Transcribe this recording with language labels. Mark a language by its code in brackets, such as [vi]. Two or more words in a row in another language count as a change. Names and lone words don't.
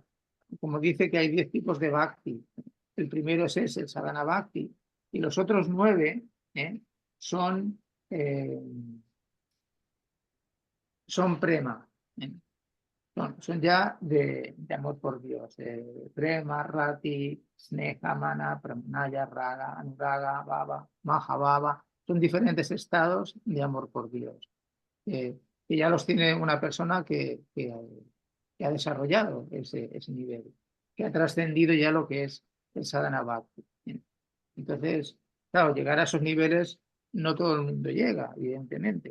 [es] Como dice que hay 10 tipos de bhakti. El primero es ese, el [sa] sadhana bhakti, [es] y los otros 9 son prema. Son ya de amor por Dios. [sa] Prema, rati, sneha, mana, pramanaya, raga, anuraga, baba, maha, baba. [es] Son diferentes estados de amor por Dios. Que ya los tiene una persona que ha desarrollado ese nivel, que ha trascendido ya lo que es el [sa] sadhana bhakti. [es] Entonces, claro, llegar a esos niveles no todo el mundo llega, evidentemente.